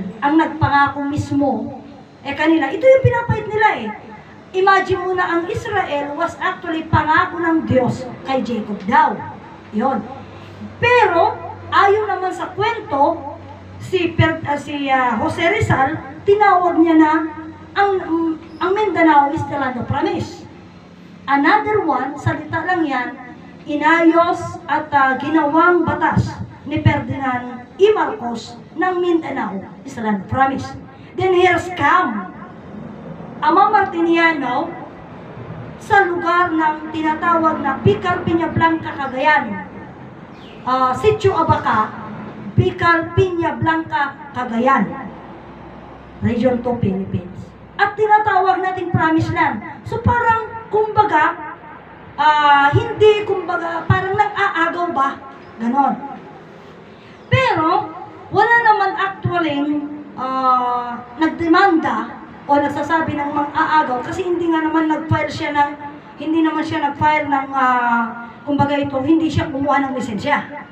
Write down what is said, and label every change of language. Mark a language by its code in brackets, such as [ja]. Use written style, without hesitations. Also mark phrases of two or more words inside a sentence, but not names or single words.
[tl] Ang nagpangako mismo, kanila, ito yung pinapahit nila Imagine mo na ang [en] Israel was actually [tl] pangako ng Diyos kay Jacob daw. Yon. Pero, ayon naman sa kwento, si Jose Rizal, tinawag niya na ang Mindanao [en] is the land of promise. Another one, [tl] salita lang yan, inayos at ginawang batas ni Ferdinand E. Marcos ng Mindanao [en] is the land of promise. Then here's come [tl] Ama Martiniano sa lugar ng tinatawag na Picar Piña Blanca, Cagayan. Sitio Abaca, Picar Piña Blanca, Cagayan. Region 2, Philippines. At tinatawag nating Promised Land. So parang, kumbaga, hindi, kumbaga, parang nag-aagaw ba? Ganon. Pero, wala naman actually nagdemanda o nagsasabi ng mang-aagaw kasi hindi nga naman nag-file siya ng, hindi naman siya nag-file ng, kumbaga ito, hindi siya kumuha ng lisensya.